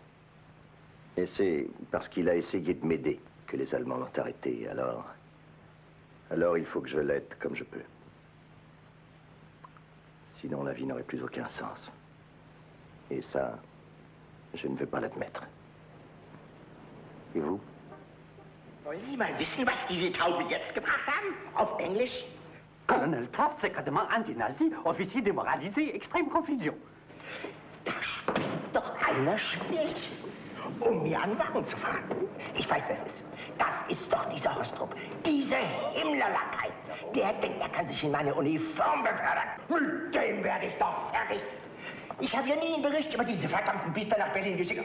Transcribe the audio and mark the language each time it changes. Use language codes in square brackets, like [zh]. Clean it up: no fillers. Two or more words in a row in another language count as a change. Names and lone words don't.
[fr] Et c'est parce qu'il a essayé de m'aider que les Allemands l'ont arrêté, alors il faut que je l'aide comme je peux. Sinon, la vie n'aurait plus aucun sens. Et ça, je ne veux pas l'admettre. Et vous? [de] Wollen Sie mal wissen, was diese Tauben jetzt gebracht haben? Auf Englisch? [fr] Colonel Kraft, secrètement anti-nazi, officier démoralisé, extrême confusion. [de] Da spielt doch einer Spielchen, um mir an Wagen zu fahren. Ich weiß, wer es ist. Das ist doch dieser Hostrup, diese Himmlerlakai. Der denkt, er kann sich in meine Uniform befördern. Mit dem werde ich doch fertig. Ich habe ja nie einen Bericht über diese verdammten Biester nach Berlin geschickt.